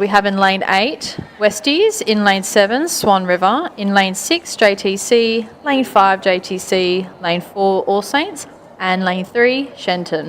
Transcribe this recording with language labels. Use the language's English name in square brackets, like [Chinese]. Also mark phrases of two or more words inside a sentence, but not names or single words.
[English] We have in lane 8, Westies, in lane 7, Swan River, in lane 6, JTC, lane 5, JTC, lane 4, All Saints, and lane 3, Shenton.